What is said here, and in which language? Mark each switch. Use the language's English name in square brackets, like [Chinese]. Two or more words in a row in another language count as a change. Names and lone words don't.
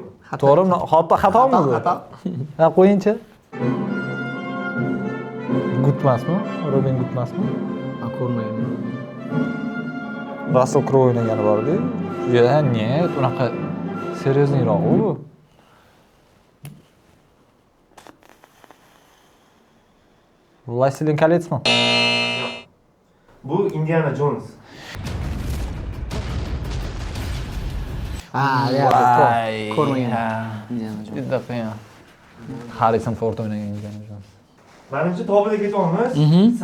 [Uzbek] To'g'rimi? Xatomi bu? Xato. Ha, qo'yingchi. Gutmasmi? Robin Gutmasmi? Ha, ko'rmayman. Russell Crowe o'ynagani bor-ku. Ya, ne? Unaqa seryozniyroq u. Властелин колецmi? Yo'q. Bu Indiana Jones. Ha, Voy. ko'rmagan. Juda qiyin. Harrison Ford o'ynagan Indiana Jones. Menimcha tobida ketyapmiz.